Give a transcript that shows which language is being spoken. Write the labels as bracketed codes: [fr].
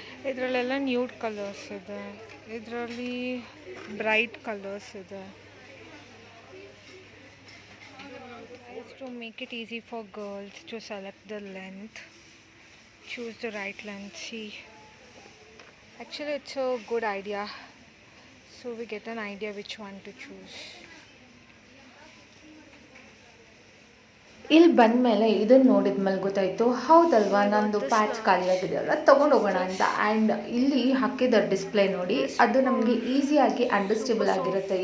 [kn] ಇದರಲ್ಲೆಲ್ಲ nude colours ಇದೆ, ಇದರಲ್ಲಿ ಬ್ರೈಟ್ ಕಲರ್ಸ್ ಇದೆ. [en] To make it easy for girls to select the length, choose the right length. See, actually it's a good idea, so we get an idea which one to choose. [kn] ಇಲ್ಲಿ ಬಂದಮೇಲೆ ಇದನ್ನು ನೋಡಿದ್ಮೇಲೆ ಗೊತ್ತಾಯಿತು, ಹೌದಲ್ವಾ ನಂದು patch ಖಾಲಿಯಾಗಿದೆಯಲ್ಲ, ತೊಗೊಂಡು ಹೋಗೋಣ ಅಂತ. ಆ್ಯಂಡ್ ಇಲ್ಲಿ ಹಾಕಿದ ಡಿಸ್ಪ್ಲೇ ನೋಡಿ, ಅದು ನಮಗೆ ಈಸಿಯಾಗಿ ಅಂಡರ್ಸ್ಟೇಬಲ್ ಆಗಿರುತ್ತೆ.